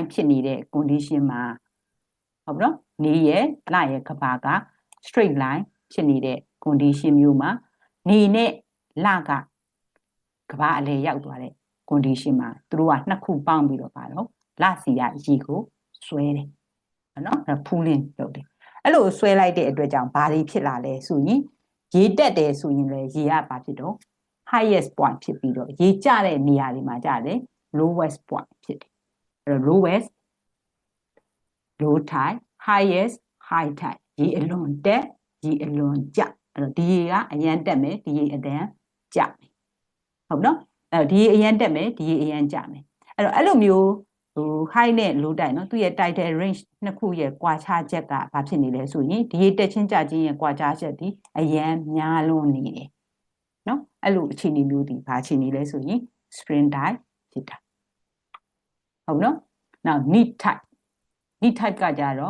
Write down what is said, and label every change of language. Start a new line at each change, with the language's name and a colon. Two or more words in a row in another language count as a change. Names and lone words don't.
Burmese: ဖြစ်နေတဲ့ condition မှာဟုတ်ပြီနော်နေရယ်လရယ်ကဘာက
English: straight line
Burmese: ဖြစ်နေတဲ့ condition မျိုးမှာနေနဲ့လကကဘာအလဲရောက်သွားတဲ့ condition မှာသူတို့ကနှစ်ခုပေါင်းပြီးတော့ပါတော့လစီရရေကိုဆွဲတယ်နော် pooling လုပ်တယ်အဲ့လိုဆွဲလိုက်တဲ့အတွက်ကြောင့်ဘာတွေဖြစ်လာလဲဆိုရင်ရေတက်တယ်ဆိုရင်လည်းရေကဘာဖြစ်တော့
English: highest point
Burmese: ဖြစ်ပြီးတော့ရေကျတဲ့နေရာတွေမှာကျတယ်
English: lowest point
Burmese: ဖြစ်တယ်အဲ့တော့ lowest
English: low tide highest high tide
Burmese: ရေအလွန်တက်ရေအလွန်ကျအဲ့တော့ဒီရေကအရန်တက်မယ်ဒီရေအတ န်းကျမယ်ဟုတ်နော်အဲ့တော့ဒီရေအရန်တက်မယ်ဒီရေအရန်ကျမယ်အဲ့တော့အဲ့လိုမျိုးhigh နဲ့
English: low tide
Burmese: နော်သူရဲ့
English: tidal range
Burmese: နှစ်ခုရဲ့ကွာခြားချက်ကဘာဖြစ်နေလဲဆိုရင်ဒီရေတက်ချင်းကျချင်းရဲ့ကွာခြားချက်ဒီအရန်များလွန်းနေတယ်နော်အဲ့လိုအခြေအနေမျိုးဒီဘာအခြေအနေလဲဆိုရင်
English: spring tide
Burmese: ဖြစ်တာဟုတ်နော်နောက်
English: neap tide neap tide
Burmese: ကကြတော့